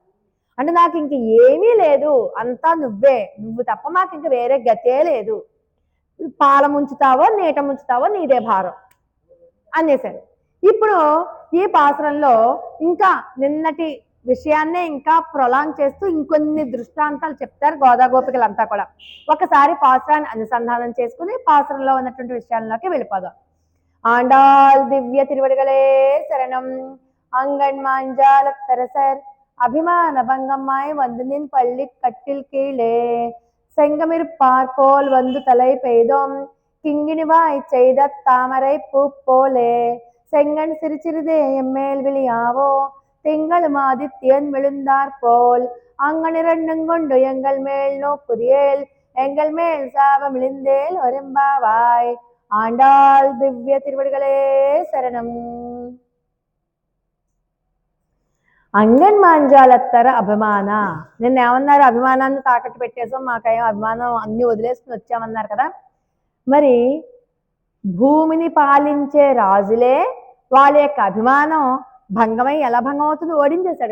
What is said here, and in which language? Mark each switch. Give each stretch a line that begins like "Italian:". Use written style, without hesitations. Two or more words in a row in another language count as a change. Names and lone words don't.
Telugu: అంటే నాకు ఇంక ఏమీ లేదు, అంతా నువ్వే, నువ్వు తప్ప మాకు ఇంక వేరే గతే లేదు, పాల ముంచుతావో నీట ముంచుతావో నీదే భారం అనేసారు. ఇప్పుడు ఈ పాసురంలో ఇంకా నిన్నటి విషయాన్నే ఇంకా ప్రొలాంగ్ చేస్తూ ఇంకొన్ని దృష్టాంతాలు చెప్తారు గోదా గోపికలంతా కూడా. ఒకసారి పాసురాన్ని అనుసంధానం చేసుకుని పాసురంలో ఉన్నటువంటి విషయాల్లోకి వెళ్ళిపోదాం.
Tamil: ஆண்டாள் திவ்ய திருவடிகளே சரணம். அங்கண் மாஞ்சாலத்தரசர் அபிமான பங்கம்மாய் வந்து நின் பள்ளி கட்டில் கீழே செங்கமிருப்பார் போல் வந்து தலை பெய்தோம் கிங்கினிவாய் செய்த தாமரை பூ போலே செங்கன் சிறுசிறிதே எம்மேல் விழியாவோ திங்களும் ஆதித்யன் விழுந்தார் போல் அங்கனிரண்டும் கொண்டு எங்கள் மேல் நோக்குதியேல் எங்கள் மேல் சாபம் இழிந்தேல் ஒரும்பாவாய். ஆண்டாள் திவ்ய திருவடிகளே சரணம். அங்கண் மாஞாலத்தர
Telugu: అభిమాన, నిన్న ఏమన్నారు? అభిమానాన్ని తాకట్టు పెట్టేసాం, మాకేం అభిమానం అన్ని వదిలేసుకుని వచ్చామన్నారు కదా. మరి భూమిని పాలించే రాజులే వాళ్ళ యొక్క అభిమానం భంగమై ఎలా భంగం అవుతుంది?